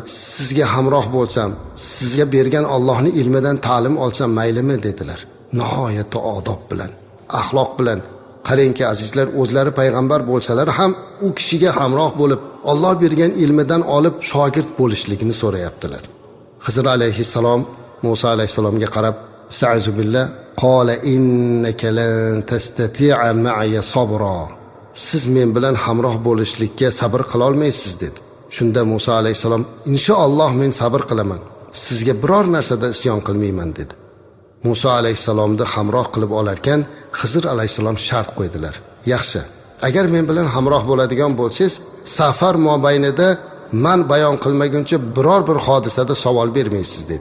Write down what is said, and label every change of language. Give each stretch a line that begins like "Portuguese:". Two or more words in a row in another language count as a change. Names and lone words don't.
Uzbek: Sizga hamroh bo'lsam, sizga bergan Allohning ilmidan ta'lim olsam maylimi dedilar. Nihoyatda odob bilan, axloq bilan. Qarangki azizlar, o'zlari payg'ambar bo'lsalar ham u kishiga hamroh bo'lib, Alloh bergan ilmidan olib shogird bo'lishligini so'rayaptilar. Xizr alayhisalom Musa alayhisalomga qarab,
Arabic: "استعذ بالله، قال إنك لن تستطيع معي صبرا."
Uzbek: Siz men bilan hamroh bo'lishlikka sabr qila olmaysiz dedi. Shunda Musa alayhisalom, "Inshaalloh men sabr qilaman. Sizga biror narsada isyon qilmayman" dedi. Musa alayhisalomni hamroh qilib olarkan, Xizr alayhisalom shart qo'ydilar. "Yaxshi, agar men bilan hamroh bo'ladigan bo'lsangiz, safar mobaynida men bayon qilmaguncha biror bir hodisada savol bermaysiz" dedi.